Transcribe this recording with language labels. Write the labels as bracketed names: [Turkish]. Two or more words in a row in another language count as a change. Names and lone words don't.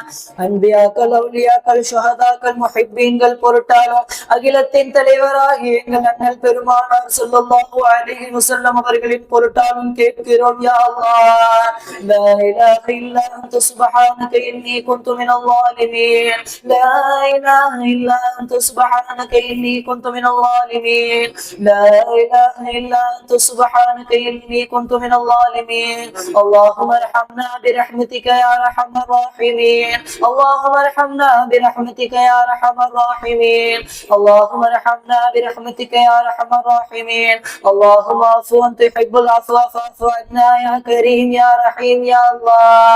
[Tamil] அன்பியாக்கள் அவுலியாக்கள் ஷுஹதாக்கள் முஹிப்பீன்கள் பொருட்டாலும் அகிலத்தின் தலைவராகிய எங்கள் அண்ணல் பெருமானார் [Arabic] صلى الله عليه وسلم [Tamil] அவர்களின் பொருட்டாலும் கேட்கிறோம் [Arabic] يا الله. لا إله إلا أنت سبحانك إني كنت من الظالمين. لا إله إلا أنت سبحانك إني كنت من الظالمين. لا إله إلا أنت سبحانك إني كنت من الظالمين. اللهم ارحمنا برحمتك يا أرحم الراحمين. اللهم ارحمنا برحمتك يا أرحم الراحمين. اللهم ارحمنا برحمتك يا أرحم الراحمين. اللهم عفو أنت تحب العفو فاعف عنا يا كريم يا رحيم يا الله.